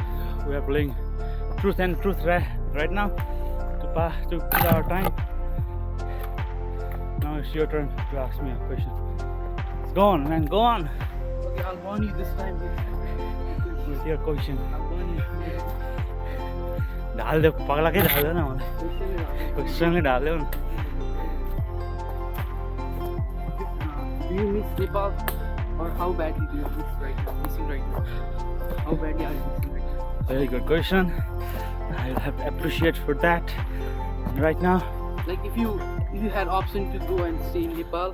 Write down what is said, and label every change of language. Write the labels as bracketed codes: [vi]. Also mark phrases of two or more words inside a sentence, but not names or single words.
[en] We are playing truth and truth right now to kill our time. Now it's your turn to ask me a question. Go on, man, go on Okay, I'll warn you this time. with your question. I'll warn you. [ne] डाल दे पगला के डाल दे ना मलाई क्वेश्चन में डाल दे न [en] Do you miss Nepal? Or how badly do you missing right now? How badly are you missing right now? Very good question. I'll have to appreciate for that. Right now, Like if you had option to go and stay in Nepal,